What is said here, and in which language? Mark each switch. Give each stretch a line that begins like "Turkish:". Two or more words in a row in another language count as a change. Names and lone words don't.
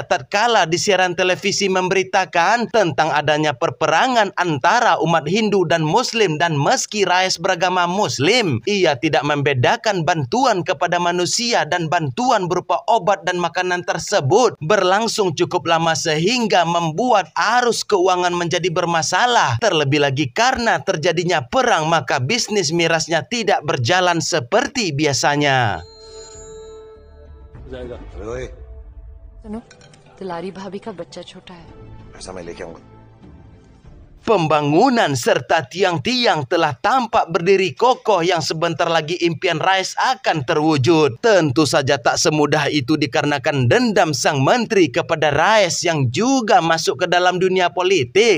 Indonesian: Tatkala di siaran televisi memberitakan tentang adanya perperangan antara umat Hindu dan Muslim, dan meski Rais beragama Muslim, ia tidak membedakan bantuan kepada manusia dan bantuan berupa obat dan makanan tersebut berlangsung cukup lama sehingga membuat arus keuangan menjadi bermasalah. Terlebih lagi karena terjadinya perang, maka bisnis mirasnya tidak berjalan seperti biasanya.
Hindi: सुनो, तिलारी भाभी का बच्चा छोटा है। ऐसा मैं लेके आऊंगा।
Indonesian: Pembangunan serta tiang-tiang telah tampak berdiri kokoh yang sebentar lagi impian Rais akan terwujud. Tentu saja tak semudah itu dikarenakan dendam sang menteri kepada Rais yang juga masuk ke dalam dunia politik.